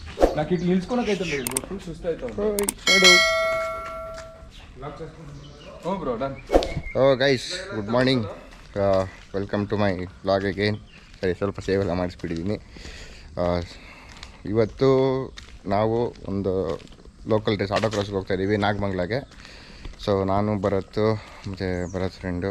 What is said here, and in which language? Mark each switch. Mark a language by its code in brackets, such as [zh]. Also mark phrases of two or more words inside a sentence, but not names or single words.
[te] నాకు ఇట్లా నిల్చుకోనకైతే ఫుల్ సుస్ట్ అవుతావు. [en] Oh bro done. Oh guys, good morning, welcome to my vlog again. [kn] ಸರಿ, ಸ್ವಲ್ಪ ಸೇವೆಲ್ಲ ಮಾಡಿಸ್ಬಿಟ್ಟಿದ್ದೀನಿ. ಇವತ್ತು ನಾವು ಒಂದು [en] local race auto [kn] ಕ್ರಾಸ್ಗೆ ಹೋಗ್ತಾಯಿದ್ದೀವಿ ನಾಗಮಂಗ್ಲಾಗೆ. ಸೊ ನಾನು ಭರತ್ ಮತ್ತು ಭರತ್ ಫ್ರೆಂಡು.